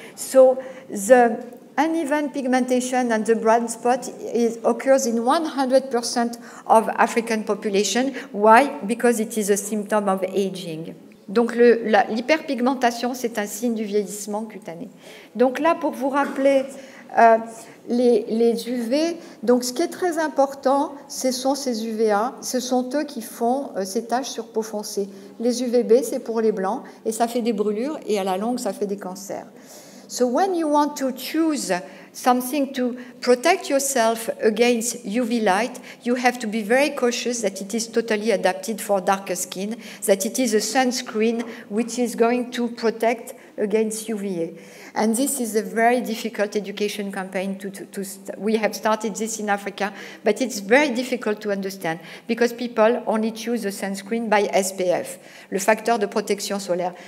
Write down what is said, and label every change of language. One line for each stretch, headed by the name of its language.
English: So the uneven pigmentation and the brown spot occurs in 100% of African population. Why? Because it is a symptom of aging.
French: Donc l'hyperpigmentation, c'est un signe du vieillissement cutané. Donc là, pour vous rappeler les UV, donc ce qui est très important, ce sont ces UVA, ce sont eux qui font ces taches sur peau foncée. Les UVB, c'est pour les blancs, et ça fait des brûlures, et à la longue, ça fait des cancers.
English: So when you want to choose something to protect yourself against UV light, you have to be very cautious that it is totally adapted for darker skin, that it is a sunscreen which is going to protect against UVA. And this is a very difficult education campaign we have started this in Africa, but it's very difficult to understand because people only choose the sunscreen by SPF,
French: le facteur de protection solaire.